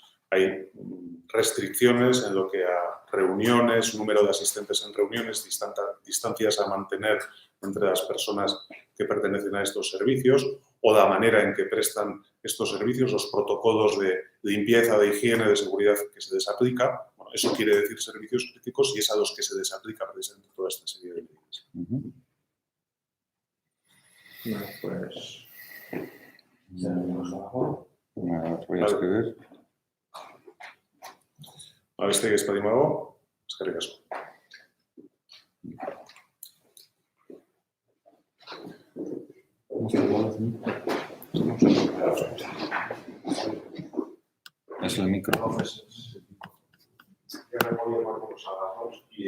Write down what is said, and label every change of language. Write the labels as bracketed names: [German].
[Spanish] Hay restricciones en lo que a reuniones, número de asistentes en reuniones, distancias a mantener entre las personas que pertenecen a estos servicios o la manera en que prestan estos servicios, los protocolos de limpieza, de higiene, de seguridad que se les aplica. Bueno, eso quiere decir servicios críticos y es a los que se les aplica precisamente toda esta serie de medidas. Bueno, pues ya lo tenemos abajo. Voy a escribir. [Basque] Besterik ez baldin badago, eskerrik asko. [Spanish] Es el micro. Entonces, yo me voy a poner a las 2 y